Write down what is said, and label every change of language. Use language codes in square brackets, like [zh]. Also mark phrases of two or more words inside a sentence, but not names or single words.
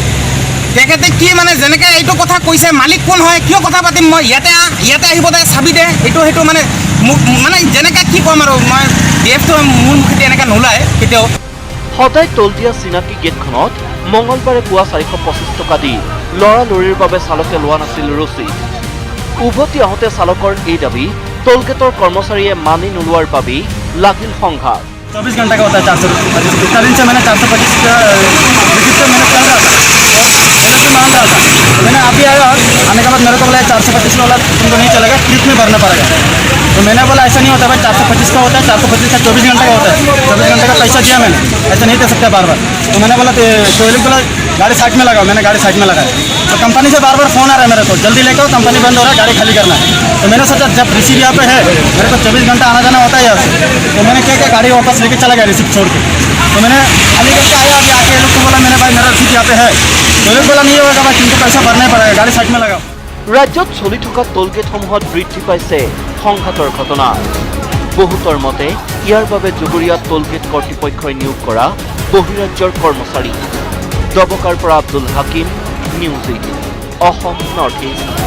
[as] তেখেতে কি মানে যেনেকৈ এইটো কথা কৈছে, মালিক কোন হয়, কিয় কথা পাতিম মই, ইয়াতে আহিব দে, চাবি দে, সেইটো মানে মোক মানে যেনেকৈ কি ক'ম আৰু, মই বিহেভটো মোৰ মুখেদি এনেকৈ নোলায় কেতিয়াও। সদায় টোল দিয়া চিনাকি গেটখনত মঙলবাৰে পুৱা 425 টকা দি লৰালৰিৰ বাবে চালকে লোৱা নাছিল ৰচিদ। উভতি আহোঁতে চালকৰ এই দাবী টোল গেটৰ কৰ্মচাৰীয়ে মানি নোলোৱাৰ বাবেই লাগিল সংঘাত [hi] 24 घंटा का होता है 425। इतना दिन से मैंने 425 का विजिट से मैंने चल रहा था, इलेक्शन मान रहा था। तो मैंने अभी आया, आने के बाद मेरे को बोला 425 वाला तुमको नहीं चलेगा, ट्रिप में भरना पड़ेगा। तो मैंने बोला ऐसा नहीं होता भाई, 425 का होता है, 425 का 24 घंटे का होता है। 24 घंटे का पैसा दिया मैंने, ऐसा नहीं दे सकता बार बार। तो मैंने बोला तो ये लोग बोला गाड़ी साइड में लगाओ, मैंने गाड़ी साइड में लगाया। तो कंपनी से बार बार फोन आ रहा है मेरे को, जल्दी लेकर आओ, कंपनी बंद हो रहा है, गाड़ी खाली करना है। तो मैंने सोचा जब रिसीव यहाँ पे है, मेरे को 24 घंटा आना जाना होता है यहाँ से, तो मैंने क्या किया, गाड़ी वापस लेके चला गया रिसीप्ट छोड़ के। तो मैंने खाली करके आया, अभी आके ये लोग को बोला मैंने भाई मेरा रिसीप्ट यहाँ पे है। तो ये लोग बोला नहीं होगा भाई, तुमको पैसा भरना ही पड़ेगा, गाड़ी साइड में लगाओ। [as] ৰাজ্যত চলি থকা টোলগেটসমূহত বৃদ্ধি পাইছে সংঘাতৰ ঘটনা বহুতৰ মতে ইয়াৰ বাবে জগৰীয়া টোলগেট কৰ্তৃপক্ষই নিয়োগ কৰা বহিৰাজ্যৰ কৰ্মচাৰী দবকাৰ পৰা আব্দুল হাকিম [en] News 18 Assam North East